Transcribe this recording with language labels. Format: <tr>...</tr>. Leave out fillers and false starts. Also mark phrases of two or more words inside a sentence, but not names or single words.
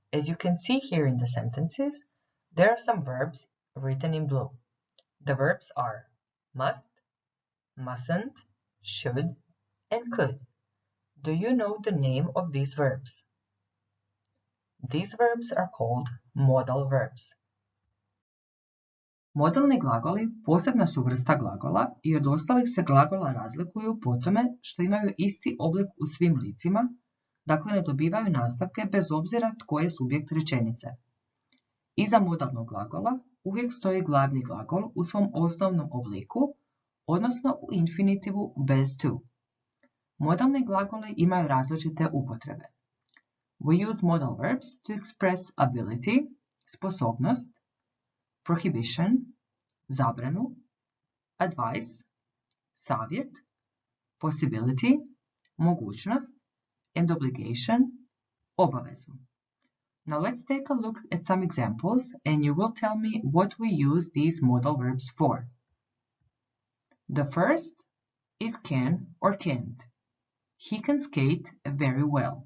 <en>As you can see here in the sentences, there are some verbs written in blue. The verbs are must, mustn't, should, and could. Do you know the name of these verbs? These verbs are called modal verbs.</en> <hr>Modalni glagoli posebna su vrsta glagola i od ostalih se glagola razlikuju po tome što imaju isti oblik u svim licima, dakle ne dobivaju nastavke bez obzira tko je subjekt rečenice. Iza modalnog glagola uvijek stoji glavni glagol u svom osnovnom obliku, odnosno u infinitivu bez to. Modalni glagoli imaju različite upotrebe.</hr> <en>We use modal verbs to express ability,</en> <hr>sposobnost, prohibition, zabranu, advice, savjet, possibility, mogućnost,</hr> <en>and obligation, obavezu. Now let's take a look at some examples and you will tell me what we use these modal verbs for. The first is can or can't. He can skate very well.</en>